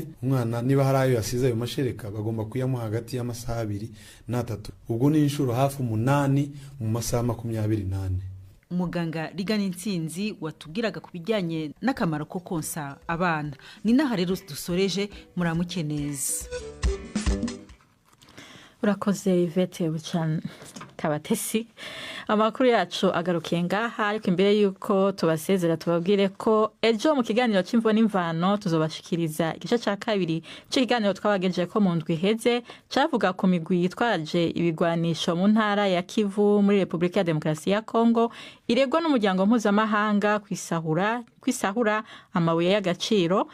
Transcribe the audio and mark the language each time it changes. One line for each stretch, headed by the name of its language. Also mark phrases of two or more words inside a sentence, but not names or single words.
Kinyarwanda: Umwana niba hari ayo yasize ayo mashereka bagomba kuyamuha hagati y'amasaha 2 na 3, ubwo ni inshuro hafi 8 mu masaha 28. Umuganga Rigana Intsinzi watubwiraga ku bijyanye n'akamaro ko konsa abana.
Rundi: Ni naha rero dusoreje, muramukeneza. Urakoze Yvette Buchan Kabatesi. Amakuru yacu agarukiye ngaha, ariko imbere yuko tubasezera tubabwire ko ejo mu kiganiro cy'imvo n'imvano tuzobashikiriza igice cya 2 cy'ikiganiro twabagejeje ko mu ndwi heze cyavuga ku migwi yitwaje ibigwanisho mu ntara ya Kivu muri Repubulika ya Demokarasi ya Kongo iregwa n'umuryango mpuzamahanga kwisahura amabuye y'agaciro.